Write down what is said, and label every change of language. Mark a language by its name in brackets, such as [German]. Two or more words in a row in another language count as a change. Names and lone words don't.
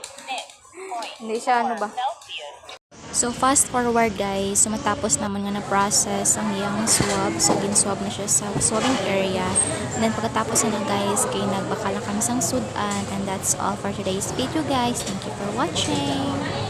[Hiligaynon] Hindi siya ano ba? So [English] fast forward guys, [Hiligaynon] so matapos naman nga na-process ang iyang swab, so gin-swab na siya sa [English] swabbing area. And then [Hiligaynon] pagkatapos na guys, kay nagbaka lang kami sang sudan. [English] And that's all for today's video guys. Thank you for watching.